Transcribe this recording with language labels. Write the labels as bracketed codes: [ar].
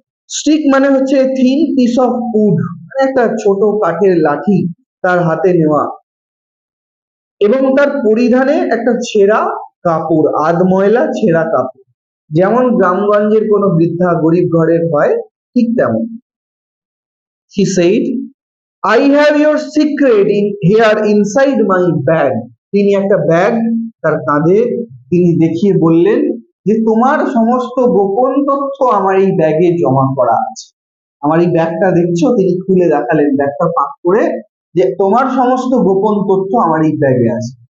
[bn] Stick মানে হচ্ছে [en] thin piece of wood, [bn] মানে একটা ছোট কাঠের লাঠি তার হাতে নেওয়া, এবং তার পরিধানে একটা ছেঁড়া কাপড়, আধ ময়লা ছেঁড়া কাপড়, যেমন গ্রামগঞ্জের কোনো বৃদ্ধা গরিব ঘরের হয় ঠিক তেমন। [en] He said, I have your secret in here inside my bag. [bn] তিনি একটা ব্যাগ তার কাঁধে তিনি দেখিয়ে বললেন যে তোমার সমস্ত গোপন তথ্য আমার এই ব্যাগে জমা করা আছে। আমার এই ব্যাগটা দেখছো, তিনি খুলে দেখালেন ব্যাগটা ফাঁক করে, যে তোমার সমস্ত গোপন তথ্য আমার এই ব্যাগে আছে।